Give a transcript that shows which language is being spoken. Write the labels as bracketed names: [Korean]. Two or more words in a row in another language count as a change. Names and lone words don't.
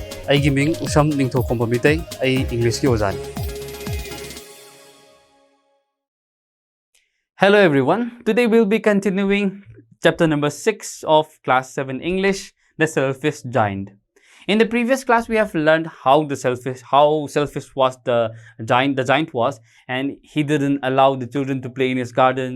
[Manipuri] ꯑꯩꯒꯤ ꯃꯤꯡ ꯎꯁꯝ ꯅꯤꯡꯊꯧꯈꯣꯝꯕ ꯃꯤꯇꯩ ꯑꯩ ꯏꯪꯂꯤꯁꯀꯤ ꯑꯣꯖꯥꯅꯤ. [English] Hello everyone. Today we'll be continuing chapter number 6 of class 7 English, the selfish giant. In the previous class we have learned how selfish was the giant was, and he didn't allow the children to play in his garden.